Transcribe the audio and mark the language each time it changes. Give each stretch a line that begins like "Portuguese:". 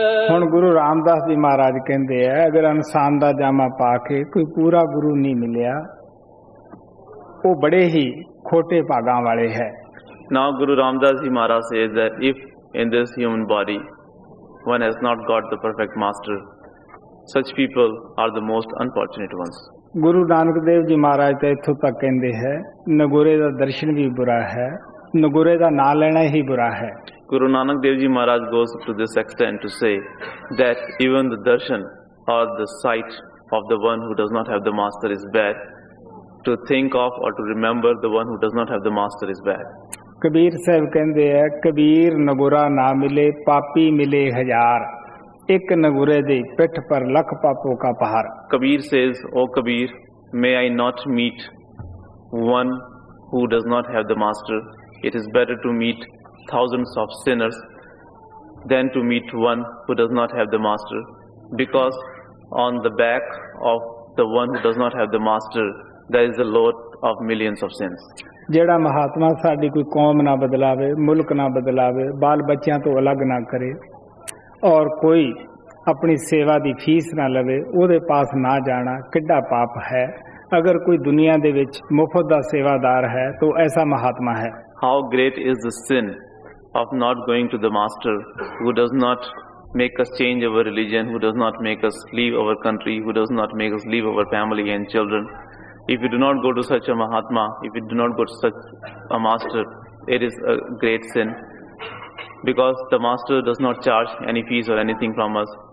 Punjabi: ਹੁਣ ਗੁਰੂ ਰਾਮਦਾਸ ਜੀ ਮਹਾਰਾਜ ਕਹਿੰਦੇ ਆ, ਅਗਰ ਇਨਸਾਨ ਦਾ ਜਾਮਾ ਪਾ ਕੇ ਕੋਈ ਪੂਰਾ ਗੁਰੂ ਨਹੀਂ ਮਿਲਿਆ, ਉਹ ਬੜੇ ਹੀ ਖੋਟੇ ਭਾਗਾਂ ਵਾਲੇ ਹੈ।
English: Now Guru Ramdas Ji Maharaj says that if in this human body one has not got the perfect master, such people are the most unfortunate ones.
Punjabi: Guru Nanak Dev ji ਮਹਾਰਾਜ ਤਾਂ ਇੱਥੋਂ ਤੱਕ ਕਹਿੰਦੇ ਹੈ, ਨਗੋਰੇ ਦਾ ਦਰਸ਼ਨ ਵੀ ਬੁਰਾ ਹੈ, ਨਗੋਰੇ ਦਾ ਨਾਂ ਲੈਣਾ ਹੀ ਬੁਰਾ ਹੈ।
English: Guru Nanak Dev Ji Maharaj goes to this extent to say that even the darshan or the sight of the one who does not have the master is bad. To think of or to remember the one who does not have the master is bad.
Punjabi: Kabir Sahib ਕਹਿੰਦੇ ਆ, ਕਬੀਰ ਨਗੁਰਾ ਨਾ ਮਿਲੇ, ਪਾਪੀ ਮਿਲੇ ਹਜ਼ਾਰ, ਇੱਕ ਨਗੁਰੇ ਦੀ ਪਿੱਠ ਪਰ ਲੱਖ ਪਾਪੋਂ ਕਾ ਪਹਾੜ।
English: Kabir says, "O Kabir, may I not meet one who does not have the master. It is better to meet thousands of sinners than to meet one who does not have the master, because on the back of the one who does not have the master, there is a load of millions of sins."
Punjabi: ਜਿਹੜਾ ਮਹਾਤਮਾ ਸਾਡੀ ਕੋਈ ਕੌਮ ਨਾ ਬਦਲਾਵੇ, ਮੁਲਕ ਨਾ ਬਦਲਾਵੇ, ਬਾਲ ਬੱਚਿਆਂ ਤੋਂ ਅਲੱਗ ਨਾ ਕਰੇ, ਔਰ ਕੋਈ ਆਪਣੀ ਸੇਵਾ ਦੀ ਫੀਸ ਨਾ ਲਵੇ, ਉਹਦੇ ਪਾਸ ਨਾ ਜਾਣਾ ਕਿੱਡਾ ਪਾਪ ਹੈ। ਅਗਰ ਕੋਈ ਦੁਨੀਆ ਦੇ ਵਿੱਚ ਮੁਫਤ ਦਾ ਸੇਵਾਦਾਰ ਹੈ ਤਾਂ ਐਸਾ ਮਹਾਤਮਾ ਹੈ।
English: How great is the sin of not going to the master, who does not make us change our religion, who does not make us leave our country, who does not make us leave our family and children. If you do not go to such a Mahatma, if you do not go to such a master, it is a great sin, because the master does not charge any fees or anything from us.